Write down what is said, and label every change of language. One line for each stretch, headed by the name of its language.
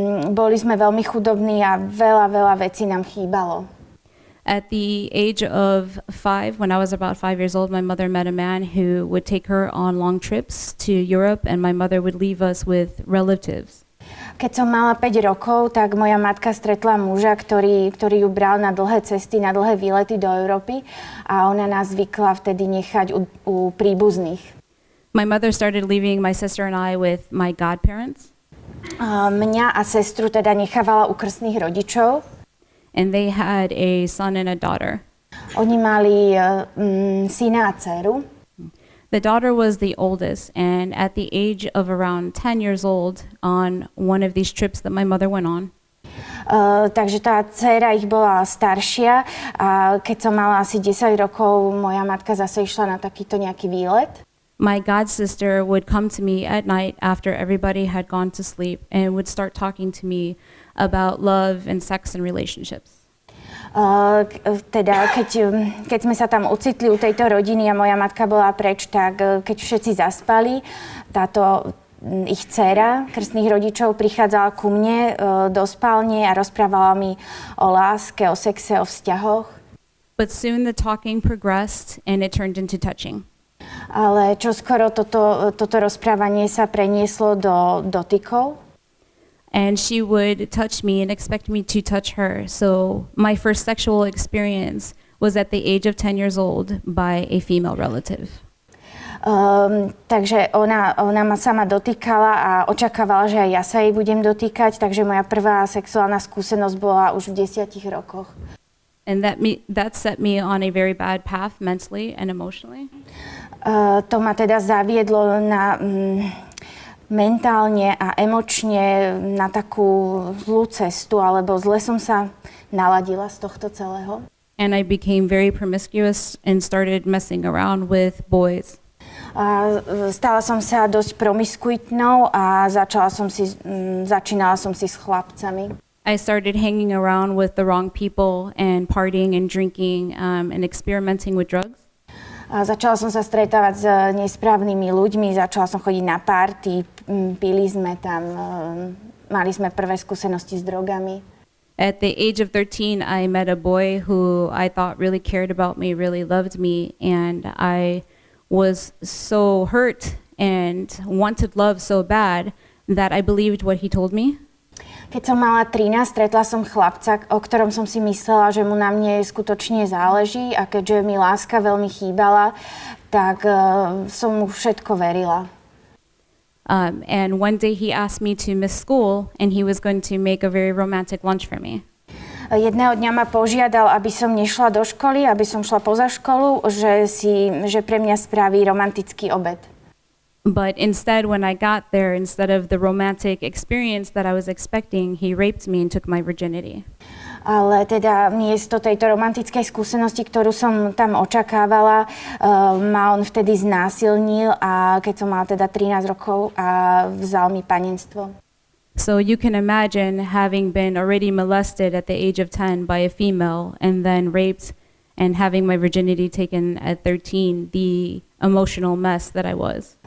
Slovak: Boli sme veľmi chudobní a veľa vecí nám chýbalo.
English: At the age of 5, when I was about 5 years old, my mother met a man who would take her on long trips to Europe, and my mother would leave us with relatives.
Slovak: Keď som mala 5 rokov, tak moja matka stretla muža, ktorý ju bral na dlhé cesty, na dlhé výlety do Európy a ona nás zvykla vtedy nechať u príbuzných.
English: My mother started leaving my sister and I with my godparents.
Slovak: Mňa a sestru teda nechávala u krstných rodičov.
English: And they had a son and a daughter.
Slovak: Oni mali syna a dceru.
English: The daughter was the oldest, and at the age of around 10 years old, on one of these trips that my mother went on,
Slovak: takže tá dcera ich bola staršia a keď som mala asi 10 rokov, moja matka zase išla na takýto nejaký výlet.
English: my god sister would come to me at night after everybody had gone to sleep and would start talking to me about love and sex and relationships.
Slovak: Teda, keď sme sa tam ocitli u tejto rodiny a moja matka bola preč, tak keď všetci zaspali, táto ich dcéra krstných rodičov prichádzala ku mne do spálne a rozprávala mi o láske, o sexe, o vzťahoch.
English: But soon the talking progressed and it turned into touching.
Slovak: Ale čoskoro toto rozprávanie sa prenieslo do dotykov.
English: And she would touch me and expect me to touch her. So my first sexual experience was at the age of 10 years old by a female relative.
Slovak: Takže ona ma sama dotýkala a očakávala, že aj ja sa jej budem dotýkať. Takže moja prvá sexuálna skúsenosť bola už v 10 rokoch.
English: And that set me on a very bad path mentally and emotionally.
Slovak: To ma teda zaviedlo na mentálne a emočne na takú zlú cestu, alebo zle som sa naladila z tohto celého.
English: And I became very promiscuous and started messing around with boys.
Slovak: Stala som sa dosť promiskuitnou a začínala som si s chlapcami.
English: I started hanging around with the wrong people and partying and drinking and experimenting with drugs.
Slovak: Začala som sa stretávať s nesprávnymi ľuďmi, začala som chodiť na party, pili sme tam, mali sme prvé skúsenosti s drogami.
English: At the age of 13, I met a boy who I thought really cared about me, really loved me, and I was so hurt and wanted love so bad that I believed what he told me.
Slovak: Keď som mala 13, stretla som chlapca, o ktorom som si myslela, že mu na mne skutočne záleží a keďže mi láska veľmi chýbala, tak som mu všetko verila.
English: And one day he asked me to miss school and he was going to make a very romantic lunch for me.
Slovak: Jedného dňa ma požiadal, aby som nešla do školy, aby som šla poza školu, že pre mňa spraví romantický obed.
English: But instead, when I got there, instead of the romantic experience that I was expecting, he raped me and took my virginity.
Slovak: Ale teda miesto tejto romantickej skúsenosti, ktorú som tam očakávala, ma on vtedy znásilnil a keď som mala teda 13 rokov a vzal mi panenstvo.
English: So you can imagine having been already molested at the age of 10 by a female and then raped and having my virginity taken at 13, the emotional mess that I was.